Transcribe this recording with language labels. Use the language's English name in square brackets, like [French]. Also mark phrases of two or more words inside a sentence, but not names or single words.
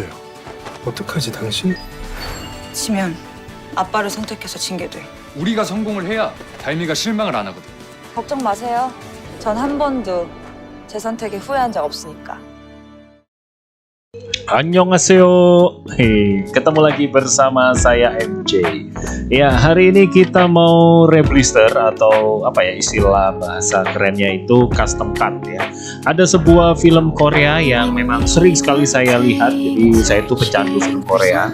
[Korean] 어떡하지 당신? 지면 아빠를 선택해서 징계돼. 우리가 성공을 해야 달미가 실망을 안 하거든. 걱정 마세요. 전 한 번도 제 선택에 후회한 적 없으니까. Annyeonghaseyo. [Indonesian] Ketemu lagi bersama saya MJ. Ya, hari ini kita mau reblister atau apa ya istilah bahasa kerennya itu [English] custom cut [Indonesian] ya. Ada sebuah film Korea yang memang sering sekali saya lihat, jadi saya itu pecandu film Korea.